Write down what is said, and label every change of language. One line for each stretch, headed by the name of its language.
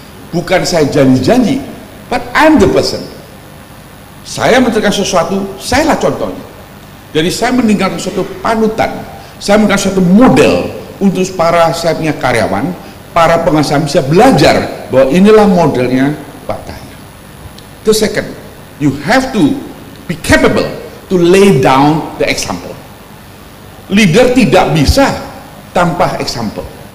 Indonesian: Bukan saya janji-janji,
English: but I'm the person.
Indonesian: Saya menceritakan sesuatu, sayalah contohnya. Jadi saya meninggalkan suatu panutan, saya meninggalkan suatu model untuk para saya punya karyawan, para pengusaha bisa belajar bahwa inilah modelnya Pak Tahir.
English: The second, you have to be capable to lay down the example.
Indonesian: Leader tidak bisa tanpa example.